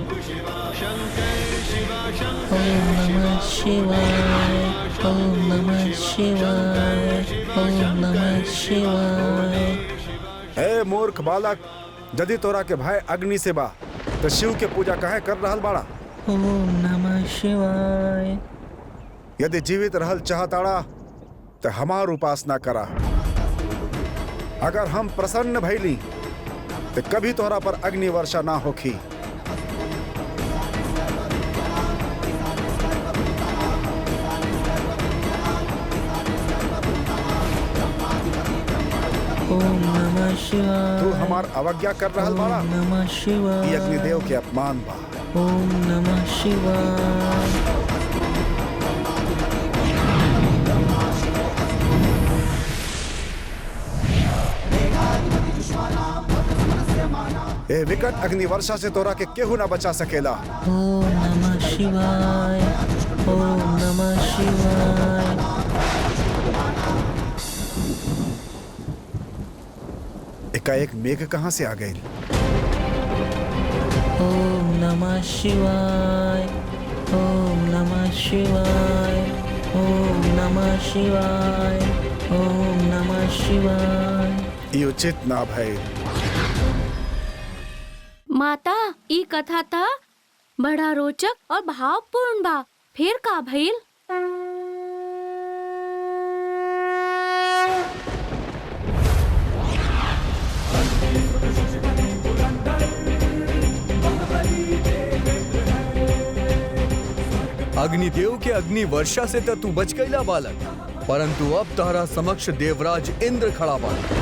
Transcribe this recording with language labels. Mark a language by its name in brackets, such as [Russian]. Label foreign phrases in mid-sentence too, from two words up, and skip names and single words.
[Sanskrit] ओम नमः शिवाय, ओम नमः शिवाय, ओम नमः शिवाय। [Bhojpuri] हे मूर्ख बालक, यदि तोरा के भाई अग्नि से बा तो शिव के पूजा काहे कर रहल बाड़ा? [Sanskrit] ओम नमः शिवाय। [Bhojpuri] यदि जीवित रहल चाहताड़ा तो हमार उपासना करा। अगर हम प्रसन्न भइली तो कभी तोहरा पर अग्नि वर्षा ना होखी। [Sanskrit] ओम नमः शिवाय। [Bhojpuri] तू हमार अवज्ञा कर रहल बाड़ा। [Sanskrit] ओम नमः शिवाय। [Bhojpuri] ये अग्निदेव के अपमान बा। [Sanskrit] ओम नमः शिवाय। [Bhojpuri] ए विकट अग्नि वर्षा से तोरा के केहू ना बचा सकेला। [Sanskrit] ओम नमः शिवाय, ओम नमः शिवाय। [Bhojpuri] एकाएक मेघ कहाँ से आ गई? [Sanskrit] ओम नमः शिवाय, ओम नमः शिवाय, ओम नमः शिवाय, ओम नमः शिवाय। [Bhojpuri] ये उचित ना भइल। माता, ई कथा था बड़ा रोचक और भावपूर्ण बा। फिर का भइल? अग्निदेव के अग्नि वर्षा से तो तू बच गईला बालक, परंतु अब तारा समक्ष देवराज इंद्र खड़ा बा।